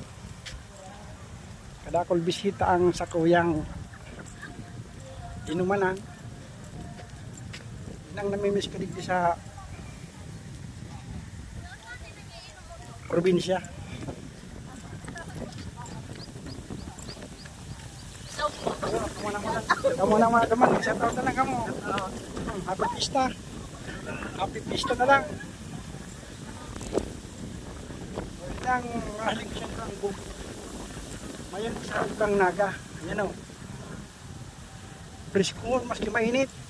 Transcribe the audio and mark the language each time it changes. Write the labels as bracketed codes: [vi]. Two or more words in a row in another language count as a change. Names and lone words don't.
[bik] Kadakol bisita ang sa kuyang inumanan. Nang namimiss ko digdi sa probinsya. Kamu na mga teman, [en] shout out [bik] na lang kamu. Happy pista. Happy pista na lang. Ang mahaling siya ang buko. Mayan sa ibang naga. Ayan o. Presko, maski mainit.